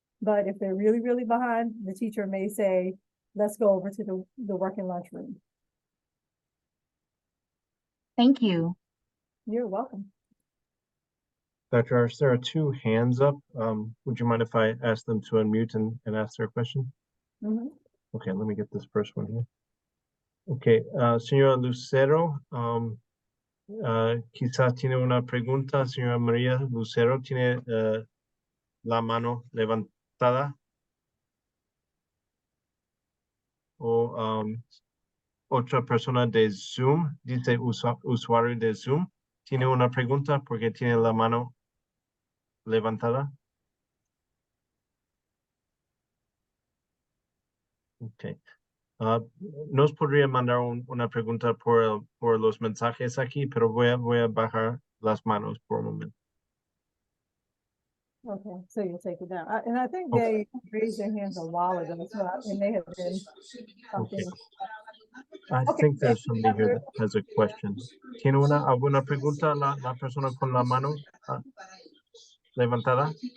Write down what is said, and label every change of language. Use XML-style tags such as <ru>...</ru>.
<en>But if they're really, really behind, the teacher may say, let's go over to the working lunchroom. Thank you. You're welcome. Dr. Arch, there are two hands up. Would you mind if I ask them to unmute and ask their question? Mm-hmm. Okay, let me get this first one here.</en> <es>Okay, señora Lucero, quizás tiene una pregunta. Señora María Lucero tiene la mano levantada. O otra persona de Zoom, dice usuario de Zoom, ¿Tiene una pregunta? Porque tiene la mano levantada. Ok. Nos podría mandar una pregunta por los mensajes aquí, pero voy a bajar las manos por un momento.</es> <en>Okay, so you'll take it down. And I think Okay. they raised their hands a while ago, so it may have been something. I Okay. think there's somebody here that has a question.</en> <es>¿Tiene alguna pregunta la persona con la mano levantada?</es>